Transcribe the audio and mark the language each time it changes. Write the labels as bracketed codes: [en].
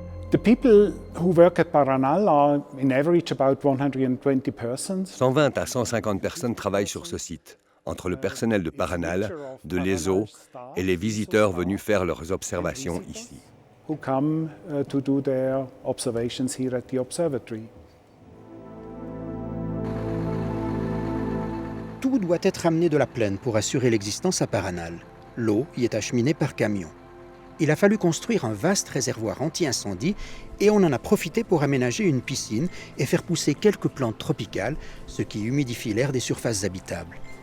[en] The people who work at Paranal are in average about 120 persons. [fr] 120 à 150 personnes travaillent sur ce site, entre le personnel de Paranal, de l'ESO et les visiteurs venus faire leurs observations ici. [en] Who come to do their observations here at the observatory. [fr] Tout doit être amené de la plaine pour assurer l'existence à Paranal. L'eau y est acheminée par camion. Il a fallu construire un vaste réservoir anti-incendie et on en a profité pour aménager une piscine et faire pousser quelques plantes tropicales, ce qui humidifie l'air des surfaces habitables.